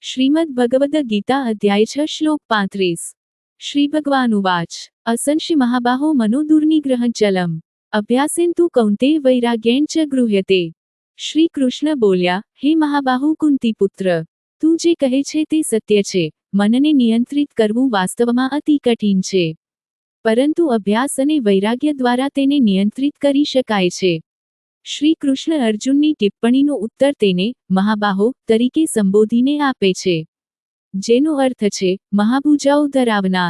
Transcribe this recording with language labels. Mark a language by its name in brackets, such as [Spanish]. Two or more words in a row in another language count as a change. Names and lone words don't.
[Gujarati] શ્રીમદ્ ભગવદ્ ગીતા અધ્યાય 6 શ્લોક 35 શ્રી ભગવાન ઉવાચ [Sanskrit] असंशि महाबाहो मनोदुर्निग्रहञ्चलम् अभ्यासेन तु कौन्तेय वैराग्येण च गृह्यते। [Gujarati] શ્રી કૃષ્ણ બોલ્યા, હે મહાબાહુ કુંતી પુત્ર, તું જે કહે છે તે સત્ય છે. મનને નિયંત્રિત કરવું વાસ્તવમાં અતિ કઠિન છે, પરંતુ અભ્યાસ અને વૈરાગ્ય દ્વારા તેને નિયંત્રિત કરી શકાય છે. શ્રી કૃષ્ણ અર્જુનની ટિપ્પણીનો ઉત્તર તેને મહાબાહો તરીકે સંબોધીને આપે છે, જેનો અર્થ છે મહાભુજાઓ ધરાવનાર.